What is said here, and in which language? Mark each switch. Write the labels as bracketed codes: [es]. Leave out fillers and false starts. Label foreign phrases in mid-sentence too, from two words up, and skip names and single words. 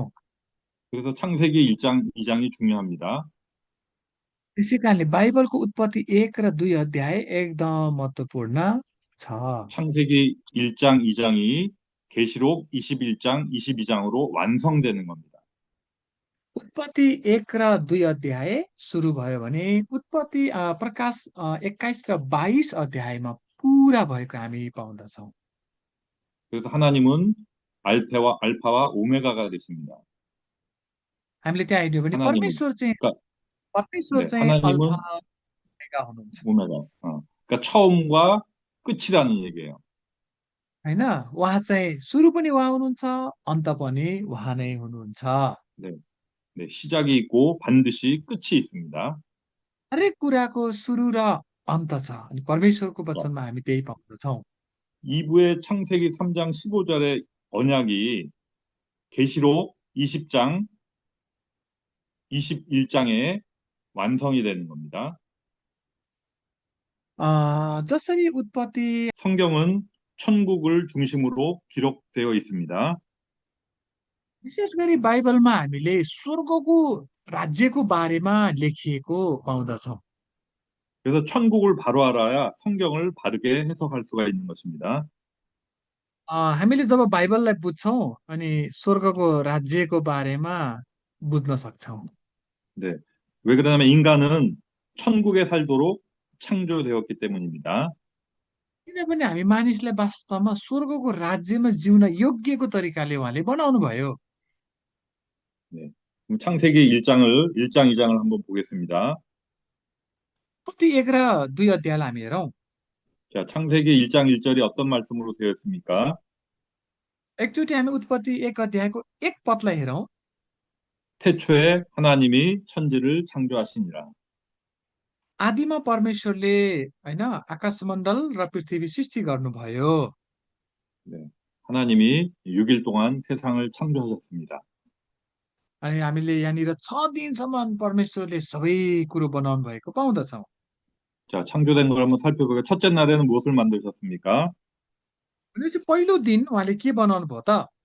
[ko] 그래서 창세기 1장, 2장이 중요합니다. [ne] त्यसै कारणले बाइबलको उत्पत्ति 1 र 2 अध्याय एकदम महत्त्वपूर्ण छ। [ko] 창세기 1장, 2장이 계시록 21장, 22장으로 완성되는 겁니다. [ne] उत्पत्ति 1 र 2 अध्याय सुरु भयो भने उत्पत्ति प्रकाश 21 र 22 अध्यायमा पुरा भएको हामी पाउँदछौँ। [ko] 그래서 하나님은 알파와 오메가가 되십니다. [ne] हामीले त्यहाँ हेर्यो भने [ko] 하나님은 그러니까 [ne] परमेश्वर [ko] 네, [ne] चाहिँ अल्फा [ko] 하나님은 [ne] ओमेगा हुनुहुन्छ। [ko] 오메가. 그러니까 처음과 끝이라는 얘기예요. [ne] होइन उहाँ चाहिँ सुरु पनि उहाँ हुनुहुन्छ अन्त पनि उहाँ नै हुनुहुन्छ। [ko] 네, 네, 시작이 있고 반드시 끝이 있습니다. [ne] हरेक कुराको सुरु र अन्त छ अनि परमेश्वरको [ko] 자, [ne] वचनमा हामी त्यही पाउँदछौँ। [ko] 2부의 창세기 3장 15절의 언약이 계시록 20장, 21장에 완성이 되는 겁니다. [ne] जसरी उत्पत्ति [ko] 성경은 천국을 중심으로 기록되어 있습니다. [ne] विशेष गरी बाइबलमा हामीले स्वर्गको राज्यको बारेमा लेखिएको पाउँदछौँ। [ko] 그래서 천국을 바로 알아야 성경을 바르게 해석할 수가 있는 것입니다. [ne] हामीले जब बाइबललाई बुझ्छौँ अनि स्वर्गको राज्यको बारेमा बुझ्न सक्छौँ। [ko] 네. 왜 그러냐면 인간은 천국에 살도록 창조되었기 때문입니다. [ne] किनभने हामी मानिसलाई वास्तवमा स्वर्गको राज्यमा जिउन योग्यको तरिकाले उहाँले बनाउनु भयो। [ko] 네. 그럼 창세기 1장, 2장을 한번 보겠습니다. [ne] उत्पत्ति 1 र 2 अध्यायलाई हामी हेरौँ। [ko] 자, 창세기 1장 1절이 어떤 말씀으로 되어 있습니까? [ne] एकचोटि हामी उत्पत्ति 1 अध्यायको 1 पदलाई हेरौँ। [ko] 태초에 하나님이 천지를 창조하시니라. [ne] आदिमा परमेश्वरले होइन आकाशमण्डल र पृथ्वी सृष्टि गर्नुभयो। [ko] 네. 하나님이 6일 동안 세상을 창조하셨습니다. [ne] अनि हामीले यहाँनिर 6 दिनसम्म परमेश्वरले सबै कुरो बनाउनु भएको पाउँदछौँ। [ko] 자, 창조된 걸 한번 살펴보겠습니다. 첫째 날에는 무엇을 만드셨습니까? [ne] भनेपछि पहिलो दिन उहाँले के बनाउनु भयो त?